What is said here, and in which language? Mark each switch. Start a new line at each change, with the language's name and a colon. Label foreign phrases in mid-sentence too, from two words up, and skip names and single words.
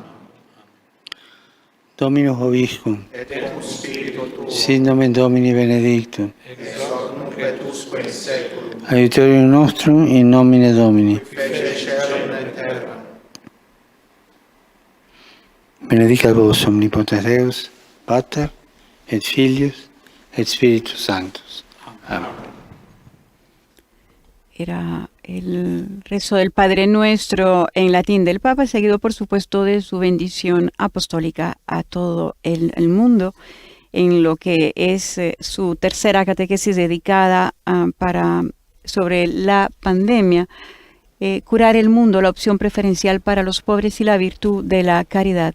Latin: Dominus vobiscum, sit nomen Domini benedictum, aiutorium nostrum in nomine Domini. Benedicat vos omnipotens Deus, Pater, et Filius, et Spiritus Sanctus.
Spanish: Amén. Era el rezo del Padre Nuestro en latín del Papa, seguido por supuesto de su bendición apostólica a todo el mundo, en lo que es su tercera catequesis dedicada sobre la pandemia, curar el mundo, la opción preferencial para los pobres y la virtud de la caridad.